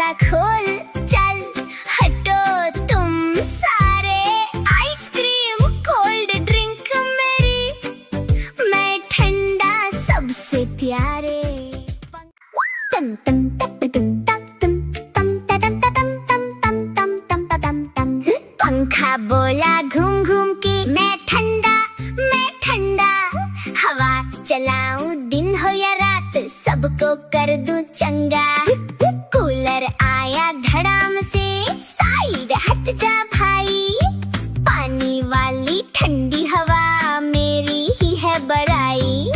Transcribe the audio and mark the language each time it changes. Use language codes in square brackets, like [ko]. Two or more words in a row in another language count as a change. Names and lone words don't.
[hi] खोल चल हटो तुम सारे, [en] ice cream cold drink [hi] मेरी, मैं ठंडा सबसे प्यारे। तम तम तप तुम तम तुम तम तम तम तम तम तम तम तम तम। पंखा बोला घूम घूम के मैं ठंडा हवा चलाऊं दिन हो या रात सबको कर दूं चंगा। कूलर आया धड़ाम से साइड हट जा भाई, पानी वाली ठंडी हवा मेरी ही है बड़ाई।